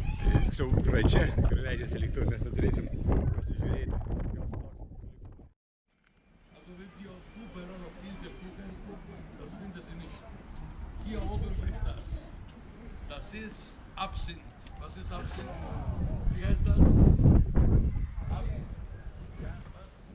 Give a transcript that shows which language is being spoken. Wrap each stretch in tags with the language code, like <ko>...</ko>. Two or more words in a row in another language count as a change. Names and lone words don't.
<lt>Tai tiksliau pradžia, kur leidžiasi lėktuvai, mes turėsim pasižiūrėti.</lt> <de>Also wenn wir auf Kuhbären auf diese gucken, das finden Sie nicht. Hier oben ist das. Das ist Absinth. Was ist Absinth? Wie heißt das? Ja, was?</de>